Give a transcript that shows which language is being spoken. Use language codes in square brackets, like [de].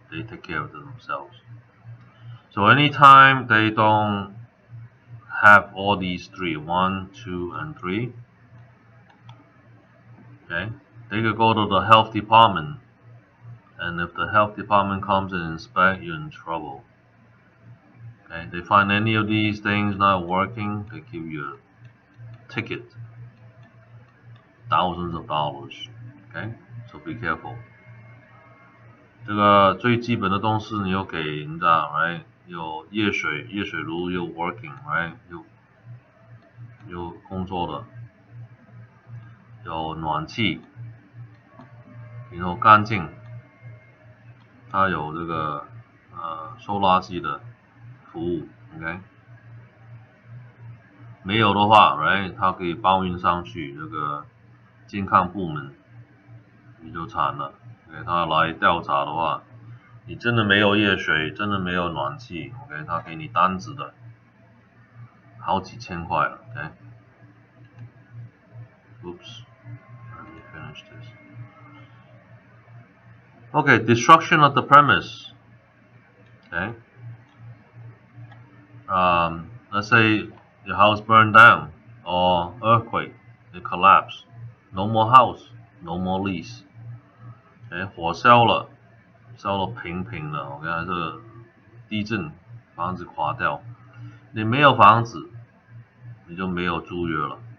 [en] They take care of themselves. So anytime they don't have all these three, one, two, and three, okay, they could go to the health department, and if the health department comes and inspect, you're in trouble. Okay, they find any of these things not working, they give you a ticket, thousands of dollars. Okay, so be careful. [zh] 这个最基本的东西你要给人家 ，right？ 有热水炉有 working，right？有工作的，有暖气，然后干净，它有这个收垃圾的服务 ，OK？没有的话 ，right？它可以报运上去这个健康部门，你就惨了。 OK？他来调查的话，你真的没有热水，真的没有暖气 ，OK？他给你单子的，好几千块了 ，OK？ [en] Oops, let me finish this. Okay, destruction of the premise. Okay. Let's say your house burned down or earthquake, it collapsed. No more house, no more lease. [zh] Okay, 火烧了，烧了平平了。OK， 这个地震，房子垮掉，你没有房子，你就没有租约了。